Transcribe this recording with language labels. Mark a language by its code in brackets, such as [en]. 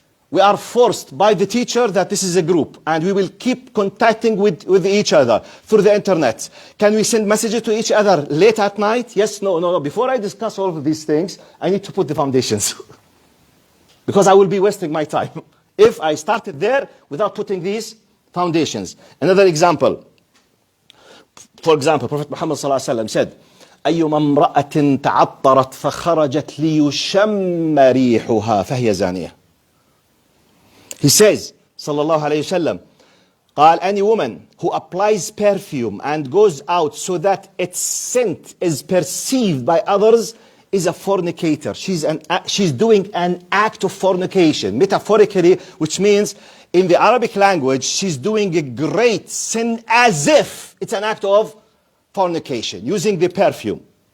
[en] We are forced by the teacher that this is a group and we will keep contacting with each other through the internet. Can we send messages to each other late at night? Yes, no. Before I discuss all of these things, I need to put the foundations. Because I will be wasting my time if I started there without putting these foundations. Another example. For example, Prophet Muhammad ﷺ said, [ar] أيما امرأة تعطرت فخرجت ليشم ريحها فهي زانية. [en] He says, sallallahu alayhi wasallam, قال, any woman who applies perfume and goes out so that its scent is perceived by others is a fornicator. She's doing an act of fornication, metaphorically, which means in the Arabic language, she's doing a great sin as if it's an act of fornication, using the perfume.